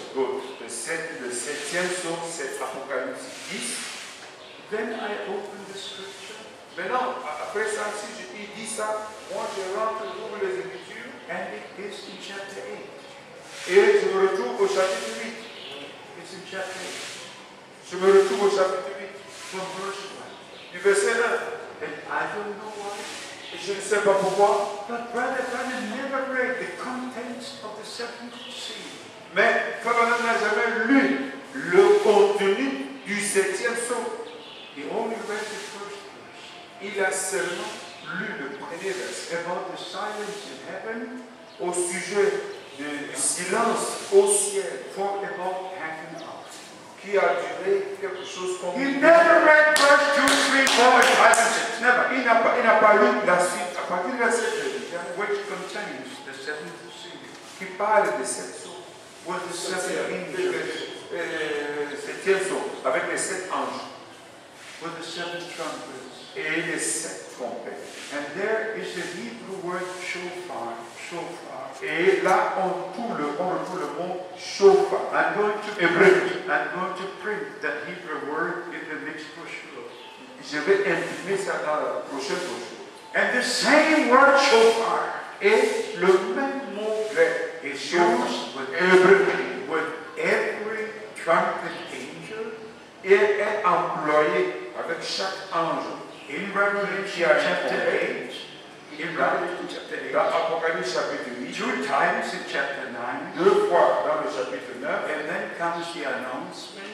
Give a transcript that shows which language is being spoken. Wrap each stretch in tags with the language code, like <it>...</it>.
<fr>good, le septième sceau, c'est Apocalypse 10.</fr> <en>Then I open the scripture,</en> <fr>Maintenant, après ça, si il dit ça, moi je rentre, j'ouvre les Écritures</fr> <en>and it is in chapter 8.</en> <fr>et je me retrouve au chapitre 8.</fr> <en>It's in chapter 8,</en> <fr>Je me retrouve au chapitre 8,</fr> <en>from verse</en> <fr>du verset 1.</fr> <en>1. And I don't know why,</en> <fr>Et je ne sais pas pourquoi,</fr> <en>but Brother Brownie never read the contents of the seventh seal.</en> <fr>mais Frère Branham n'a jamais lu le contenu du septième sceau.</fr> <en>He only read the first verse</en> <fr>Il a seulement lu le premier verset</fr> <en>about the silence in heaven</en> <fr>au sujet du silence au ciel</fr> <en>for about half an hour.</en> <fr>qui a duré quelque chose comme</fr> <en>He never read verse 2, 3, 4, 5, and 6. Never.</en> <fr>Il n'a pas lu la suite à partir du verset 2</fr> <en>Which contains the seventh seal</en> <fr>qui parle de cette sceau.</fr> <en>with the seven angels,</en> <fr>Septième sceau avec les 7 anges</fr> <en>with the seven trumpets.</en> <fr>et les 7 trompettes.</fr> <en>And there is the Hebrew word shofar.</en> <he>Shofar.</he> <fr>Et là, on retrouve le mot chauffard.</fr> <en>I'm going to print that Hebrew word in the next brochure.</en> <fr>Je vais imprimer ça dans la prochaine brochure.</fr> <en>And the same word shofar</en> <fr>Et le même mot grec</fr> <en>is</en> <fr>chauffard</fr> <en>used with with every trumpet angel</en> <fr>est employé avec chaque ange.</fr> <en>in Revelation chapter 8. In Revelation chapter 8.</en> <fr>Dans Apocalypse chapitre 8,</fr> <en>2 times in chapter 9.</en> <fr>2 fois dans le chapitre 9,</fr> <en>And then comes the announcement</en>